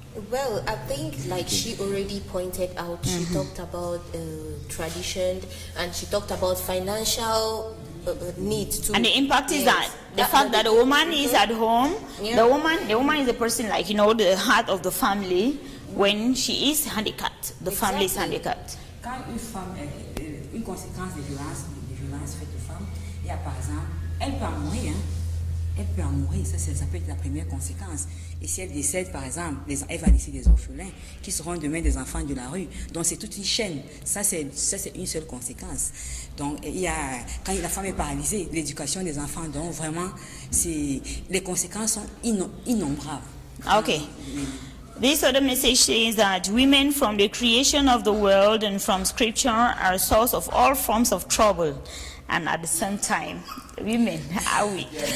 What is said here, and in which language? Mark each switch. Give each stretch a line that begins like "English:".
English: Well, I think like she already pointed out, she talked about tradition and she talked about financial needs too. And the impact is that the fact that the woman is at home, the woman is the person, like, you know, the heart of the family. When she is handicapped, the family is handicapped.
French: Quand une femme une conséquence des violences faites aux femmes, il y a par exemple, elle peut en mourir. elle peut en mourir. Ça peut être la première conséquence. Et si elle décède, par exemple, elle va laisser des orphelins qui seront demain des enfants de la rue. Donc c'est toute une chaîne. Ça c'est une seule conséquence. Donc quand la femme est paralysée, l'éducation des enfants, donc vraiment, les conséquences sont innombrables.
English: Okay. This other message says that women from the creation of the world and from scripture are a source of all forms of trouble. And at the same time, women are weak.